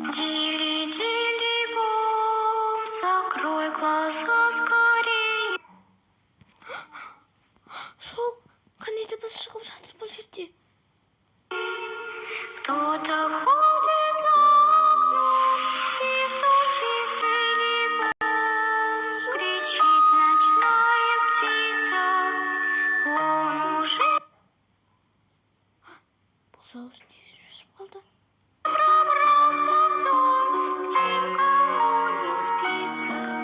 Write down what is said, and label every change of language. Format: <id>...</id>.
<ru>Дили-дили-бом, закрой глаза скорее.</ru> <kk>Жоқ, қандай дыбыс шығып жатыр бұл жерде?</kk> <ru>Кто-то ходит за окном и стучит целебом. Кричит ночная птица. Он уже...</ru> <kk>Бұл жауыз не жүрісіп қалды?</kk> <ru>Пробрался в дом, где никому не спится.</ru>